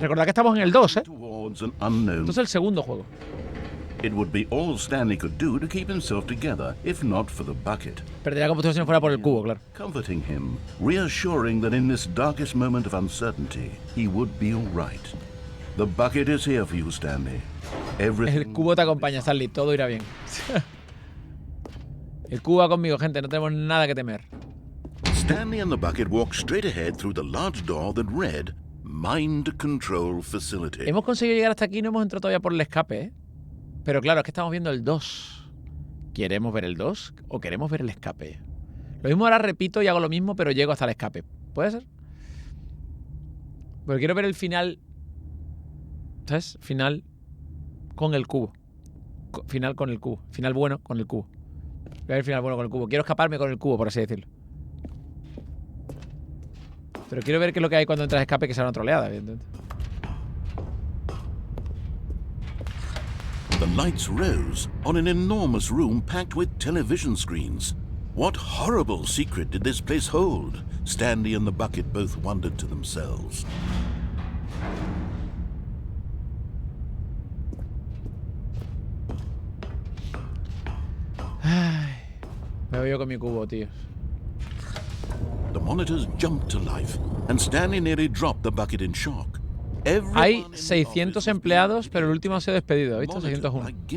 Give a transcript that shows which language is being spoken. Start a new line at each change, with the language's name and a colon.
Spanish: Recordad que estamos en el 2, ¿eh?
English: towards an unknown.
Spanish: Esto es el segundo juego.
English: It would be all Stanley could do to keep himself together, if not for the bucket.
Spanish: Perdería la combustión si no fuera por el cubo, claro.
English: Comforting him, reassuring that in this darkest moment of uncertainty, he would be all right. The bucket is here for you, Stanley. Everything...
Spanish: El cubo te acompaña, Stanley. Todo irá bien. El cubo va conmigo, gente. No tenemos nada que temer.
English: Stanley and the bucket walked straight ahead through the large door that read, Mind Control Facility.
Spanish: Hemos conseguido llegar hasta aquí y no hemos entrado todavía por el escape, ¿eh? Pero claro, es que estamos viendo el 2. ¿Queremos ver el 2 o queremos ver el escape? Lo mismo ahora repito y hago lo mismo, pero llego hasta el escape. ¿Puede ser? Porque quiero ver el final. ¿Sabes? Final con el cubo. Final con el cubo. Final bueno con el cubo. Voy a ver el final bueno con el cubo. Quiero escaparme con el cubo, por así decirlo. Pero quiero ver qué es lo que hay cuando entras a escape, que sea una troleada, evidentemente.
English: The lights rose on an enormous room packed with television screens. What horrible secret did this place hold? Stanley and the bucket both wondered to themselves.
Spanish: Ay, me voy yo con mi cubo, tíos.
English: The monitors jumped to life, and Stanley nearly dropped the bucket in shock.
Spanish: Hay 600 empleados, pero el último ha sido despedido. ¿Visto? 601.